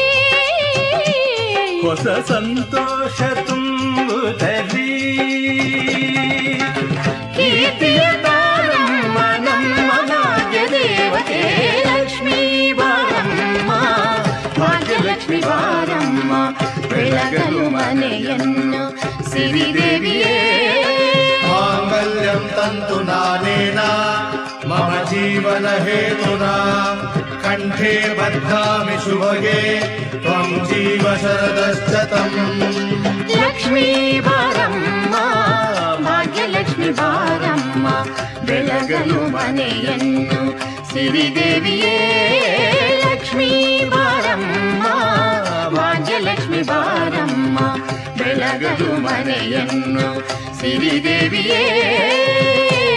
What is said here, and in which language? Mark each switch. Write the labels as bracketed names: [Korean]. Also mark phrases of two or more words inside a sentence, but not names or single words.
[Kannada] ಹೊಸ ಸಂತೋಷ ತುಂಬುತ್ತಲೀ ಕೀರ್ತಿಯ ತಾರಮ್ಮ ನಮ್ಮ ಭಾಗ್ಯ ದೇವತೆ ಲಕ್ಷ್ಮೀ ಬಾರಮ್ಮ ಭಾಗ್ಯಲಕ್ಷ್ಮಿ ಬಾರಮ್ಮ ಬೆಳಗಲು ಮನೆಯನ್ನು ಸಿರಿದೇವಿಯೇ [Sanskrit] माङ्गल्यं तन्तु नानेन मम जीवन हेतुना कण्ठे बध्नामि शुभगे त्वं जीव शरदश्शतम् [Kannada] ಲಕ್ಷ್ಮೀ ಬಾರಮ್ಮ ಭಾಗ್ಯಲಕ್ಷ್ಮಿ ಬಾರಮ್ಮ ಬೆಳಗಲು ಮನೆಯನ್ನು ಸಿರಿದೇವಿಯೇ ಲಕ್ಷ್ಮೀ ಬಾರಮ್ಮ ಭಾಗ್ಯಲಕ್ಷ್ಮಿ ಬಾರಮ್ಮ ಬೆಳಗಲು ಮನೆಯನ್ನು ಸಿರಿದೇವಿಯೇ